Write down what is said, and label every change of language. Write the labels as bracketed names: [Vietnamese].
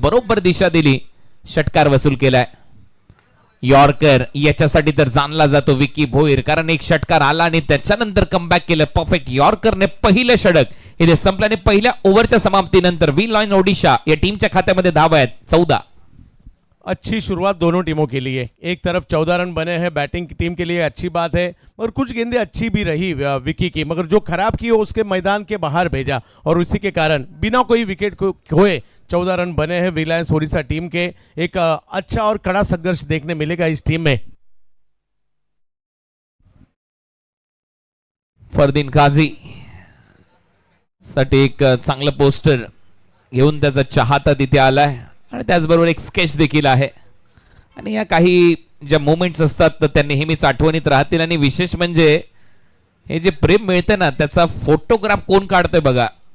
[Marathi] बरोबर दिशा दिली, षटकार वसूल केलाय. यॉर्कर याच्यासाठी तर जाणला जातो विकी भोईर, कारण एक षटकार आला आणि त्याच्यानंतर कमबॅक केलं. परफेक्ट यॉर्करने पहिलं षटक इथे संपल्याने पहिल्या ओव्हरच्या समाप्तीनंतर व्ही लॉयन्स ओडिशा या टीमच्या खात्यामध्ये धावा आहेत 14. [Hindi] अच्छी शुरुआत दोनों टीमों के लिए। एक तरफ 14 रन बने हैं बैटिंग की टीम के लिए, अच्छी बात है, और कुछ गेंदें अच्छी भी रही विकी की, मगर जो खराब की उसके मैदान के बाहर भेजा और उसी के कारण बिना कोई विकेट को खोए 14 रन बने हैं रिलायंस ओडिशा टीम के। एक अच्छा और कड़ा संघर्ष देखने मिलेगा इस टीम में। [Marathi] फरदीन काझी साठी एक चांगलं पोस्टर घेऊन त्याचा चाहता तिथे आलाय आणि त्याचबरोबर एक स्केच देखील आहे आणि या काही ज्या मोमेंट्स असतात तर त्या नेहमीच आठवणीत राहतील आणि विशेष म्हणजे हे जे प्रेम मिळते ना त्याचा फोटोग्राफ कोण काढतंय बघा.